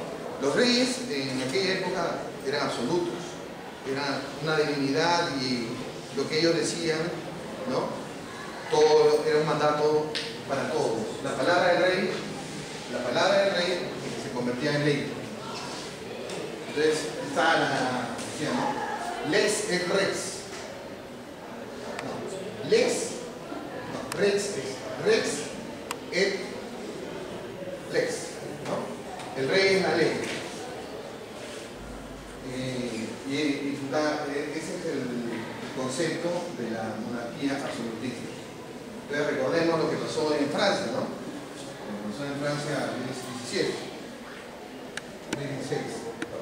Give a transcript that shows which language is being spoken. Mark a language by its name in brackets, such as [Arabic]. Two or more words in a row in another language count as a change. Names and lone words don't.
[Spanish] Los reyes en aquella época eran absolutos, era una divinidad y lo que ellos decían, ¿no?, todo era un mandato para todos. La palabra del rey se convertía en ley. Entonces está decía, ¿no?, [Latin] lex et rex. No, rex et lex, [Spanish] ¿no? El rey es la ley. Ese es el concepto de la monarquía absolutista. Entonces recordemos lo que pasó en Francia, ¿no? Lo que pasó en Francia en el 17, 16.